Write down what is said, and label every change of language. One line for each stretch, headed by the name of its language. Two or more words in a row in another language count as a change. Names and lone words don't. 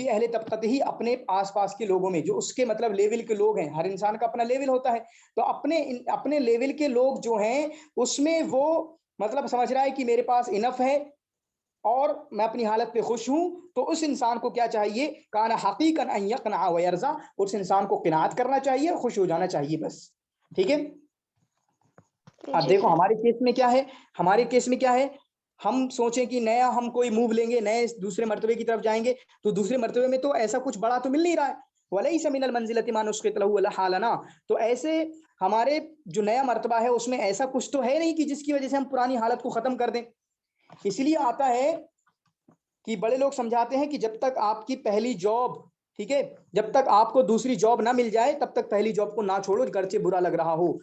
Hindi: फिर अहले तबक़त ही अपने आसपास के लोगों में, जो उसके मतलब लेवल के लोग हैं, हर इंसान का अपना लेवल होता है, तो अपने लेवल के लोग जो हैं उसमें वो मतलब समझ रहा है कि मेरे पास इनफ है और मैं अपनी हालत पे खुश हूं, तो उस इंसान को क्या चाहिए,
Arabic: كان حقيقا أن يقنع و يرضى,
Hindi: उस इंसान को क़नाअत करना चाहिए और खुश हो जाना चाहिए बस। ठीक है, अब देखो हमारे केस में क्या है, हमारे केस में क्या है, हम सोचें कि नया हम कोई मूव लेंगे, नए दूसरे मर्तबे की तरफ जाएंगे, तो दूसरे मर्तबे में तो ऐसा कुछ बड़ा तो मिल नहीं रहा है,
Arabic: وليس من المنزلة ما نسخت له ولا حالنا,
Hindi: तो ऐसे हमारे जो नया मर्तबा है उसमें ऐसा कुछ तो है नहीं कि जिसकी वजह से हम पुरानी हालत को खत्म कर दें। इसलिए आता है कि बड़े लोग समझाते हैं कि जब तक आपकी पहली जॉब, ठीक है, जब तक आपको दूसरी जॉब ना मिल जाए तब तक पहली जॉब को ना छोड़ो, गर्चे बुरा लग रहा हो।